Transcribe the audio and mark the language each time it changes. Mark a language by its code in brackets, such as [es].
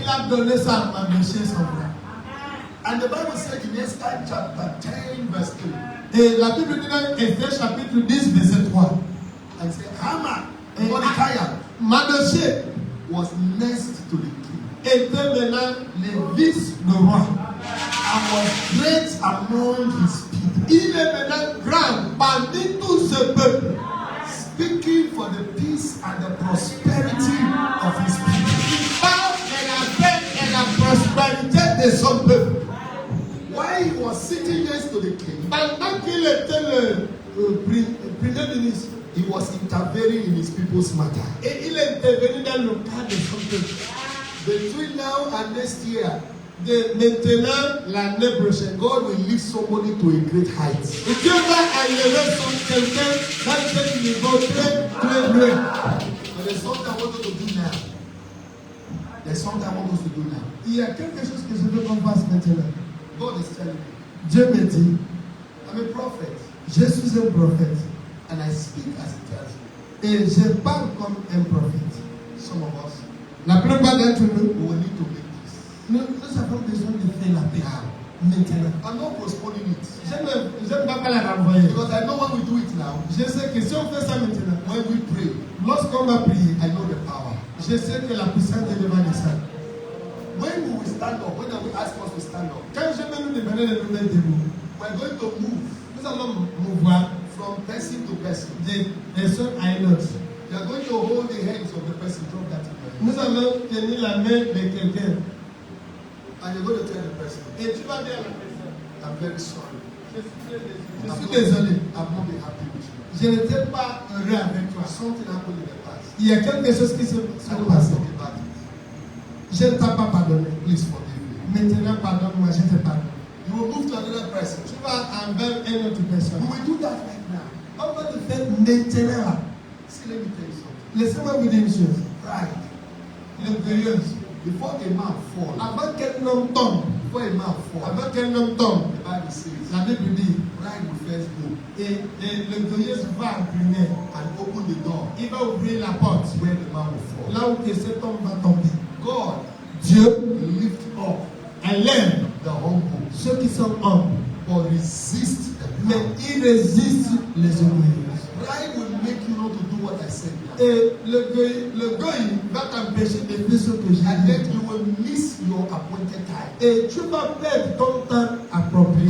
[fr] il a donné ça à Mardochée, son frère. [en] And the Bible said in Esther chapter 10, verse 3, [fr] Et la Bible dit dans Esther chapitre 10, verset 3, [en] and said, Haman, [fr] Et [en] Mordecai, [fr] Mardochée [en] was next to the king [fr] était maintenant le vice du roi. [en] and was great among his people, [fr] Il est maintenant grand parmi tout ce peuple, [en] speaking for the peace and the prosperity of his people. [fr] qui parle de la paix et la prospérité de son peuple. [en] While he was sitting next to the king, [fr] Pendant qu'il était le premier ministre, [en] he was intervening in his people's matter. [fr] et il est intervenu dans le cas de son peuple. [en] Between now and next year, [fr] De maintenant, l'année prochaine, [en] God will lift somebody to a great height. [fr] et Dieu va élever quelqu'un dans un niveau très, très loin. [en] But there's something I want us to do now. There's something I want us to do now. [fr] Il y a quelque chose que je veux qu'on fasse maintenant. [en] God is telling me, [fr] Dieu me dit, [en] I'm a prophet, [fr] je suis un prophète, [en] and I speak as he tells me. [fr] et je parle comme un prophète. [en] Some of us, [fr] La plupart d'entre nous, [en] we will need to make this. [fr] nous avons besoin de faire la paix maintenant. [en] I'm not postponing it. [fr] Je ne vais pas la renvoyer. [en] Because I know when we do it now, [fr] Je sais que si on fait ça maintenant, [en] when we pray, [fr] lorsqu'on va prier, [en] I know the power. [fr] je sais que la puissance de Dieu va descendre. [en] When we will stand up, when we ask us to stand up, [fr] Quand je vais nous demander de nous mettre debout, [en] we're going to move [fr] nous allons mouvoir [en] from person to person. [fr] d'une personne à une autre. [en] You are going to hold the hands of the person, drop that in your hand. [fr] Nous allons tenir la main de quelqu'un. [en] And you're going to tell the person, [fr] Et tu vas dire à la personne, [en] I'm very sorry. [fr] je suis désolé, [en] I've not been happy with you. [fr] je n'étais pas heureux avec toi. [en] Something happened in the past. [fr] Il y a quelque chose qui s'est [en] I don't want to [fr] passé. [en] talk about it. [fr] Je ne t'ai pas pardonné. [en] Please forgive me. [fr] Maintenant, pardonne-moi, je te pardonne. [en] You will move to another person. [fr] Tu vas envers une autre [en] We [fr] personne. [en] will do that right now. [fr] On va le faire maintenant. Là. [en] See, let me tell you something. [fr] Laissez-moi vous dire une chose. [en] Pride. [fr] L'orgueilleuse. [en] Before a man falls, [fr] Avant qu'un homme tombe, [en] before a man falls, [fr] avant qu'un homme tombe, [en] the Bible says, [fr] la Bible dit, [en] pride will first go [fr] et l'orgueilleuse va en premier. [en] and open the door [fr] Il va ouvrir la porte. [en] where the man will fall. [fr] Là où que cet homme va tomber. [en] God [fr] Dieu [en] lift up [fr] élève [en] the humble, [fr] ceux qui sont humbles, [en] but resist the [fr] mais [en] proud. [fr] il résiste les orgueilleux. [en] Pride will make you not to do what I said now. [fr] Et l'orgueil va t'empêcher de faire ce que j'ai [en] And then [fr] dit. [en] you will miss your appointed time. [fr] Et tu vas perdre ton temps approprié.